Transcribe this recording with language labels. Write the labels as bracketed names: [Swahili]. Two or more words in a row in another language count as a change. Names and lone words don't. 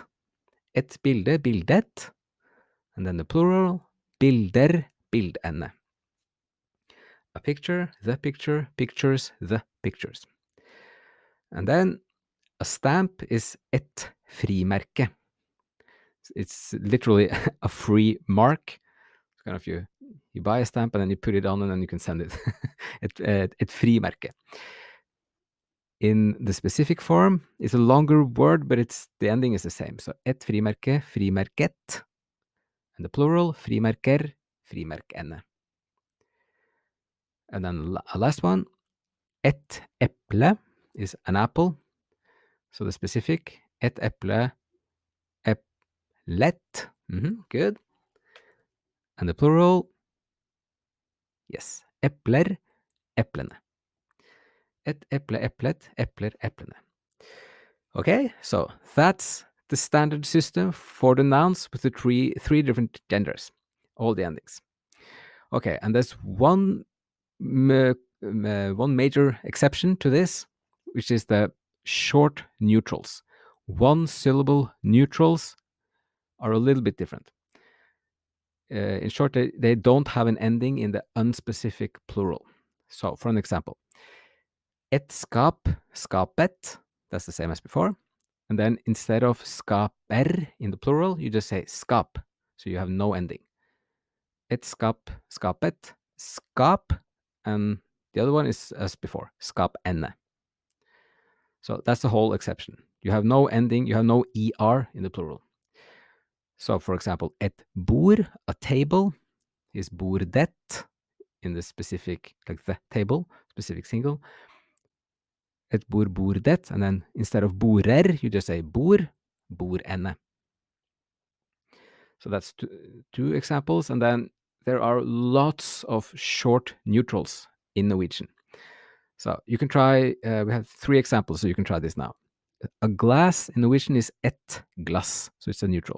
[Norwegian] Et bilde, bildet. [English] And then the plural, [Norwegian] bilder, bildene. [English] A picture, the picture, pictures, the pictures. And then a stamp is [Norwegian] et frimerke. [English] It's literally a free mark. It's kind of you buy a stamp and then you put it on and then you can send it. [Norwegian] Et frimerke. [English] In the specific form, it's a longer word, but the ending is the same. [Norwegian] So et frimerke, frimerket. [English] And the plural, [Norwegian] frimerker, frimerkene. [English] And then a last one, [Norwegian] et eple [English] is an apple. So the specific, [Norwegian] et eple, eplet. [English] Good. And the plural, yes, [Norwegian] epler, eplene. Et eple, eplet, epler, eplene. [English] Okay, so that's the standard system for the nouns with the three different genders, all the endings. Okay, and there's one major exception to this, which is the short neutrals. One-syllable neutrals are a little bit different. In short, they don't have an ending in the unspecific plural. So, for an example, [Norwegian] et skap, skapet, [English] that's the same as before. And then instead of skaper in the plural, you just say skap. So you have no ending. [Norwegian] Et skap, skapet, skap, [English] and the other one is as before, skapene. So that's the whole exception. You have no ending, you have no er in the plural. So for example, [Norwegian] et bord, [English] a table, is bordet in the specific, like the table, specific single. [Norwegian] Et bord, bordet, [English] and then instead of borer, you just say [Norwegian] bord, bordene. [English] So that's two examples. And then there are lots of short neutrals in Norwegian. So you can try, we have 3 examples, so you can try this now. A glass in Norwegian is [Norwegian] et glass, [English] so it's a neutral.